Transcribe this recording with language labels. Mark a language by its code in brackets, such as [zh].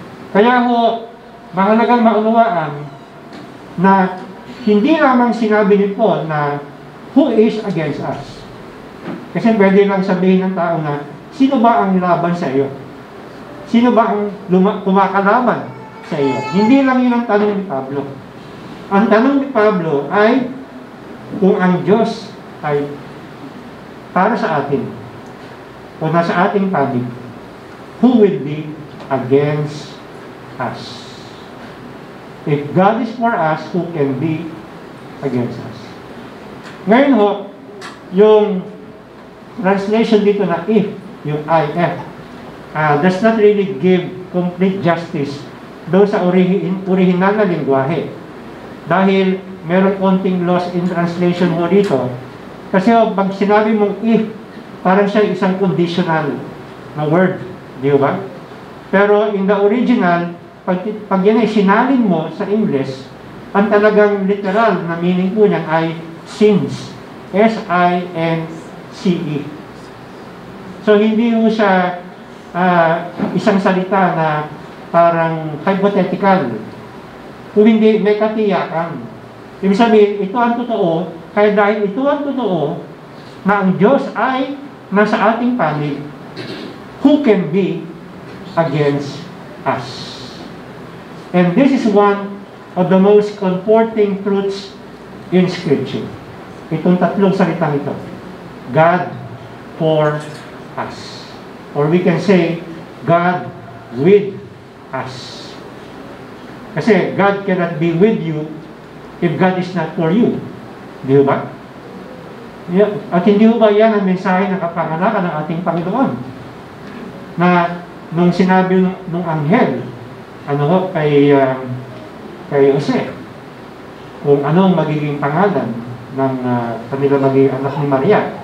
[tl] Kaya ho, mahalagang maunawaan na hindi lamang sinabi ni Paul na [en] who is against us. [tl] Kasi pwede lang sabihin ng tao na sino ba ang laban sa iyo? Sino ba ang kumakalaban sa iyo? Hindi lang yun ang tanong ni Pablo. Ang tanong ni Pablo ay kung ang Diyos ay para sa atin o nasa ating panig, [en] who will be against us? If God is for us, who can be against us? [tl] Ngayon ho, yung translation dito na if, yung IF, [en] does not really give complete justice [tl] doon sa original na lingwahe. Dahil meron konting loss in translation mo dito. Kasi pag sinabi mong if, parang siya isang conditional na word. Di ba? Pero [en] in the original, [tl] pag yan ay sinalin mo sa English, ang talagang literal na meaning po niyan ay since. [en] S-I-N-C-E. [tl] So, hindi mo siya isang salita na parang hypothetical. Kung hindi, may katiyakan. Ibig sabihin, ito ang totoo, kaya dahil ito ang totoo, na ang Diyos ay nasa ating panig, [en] who can be against us? And this is one of the most comforting truths in Scripture. [tl] Itong tatlong salitang ito. [en] God for us. Or we can say, God with us. Kasi God cannot be with you if God is not for you. [tl] Di ba? At hindi ba yan ang mensahe ng kapanganakan ng ating Panginoon? Na nung sinabi nung anghel, kay Jose, kung anong magiging pangalan ng kanila magiging anak ni Maria.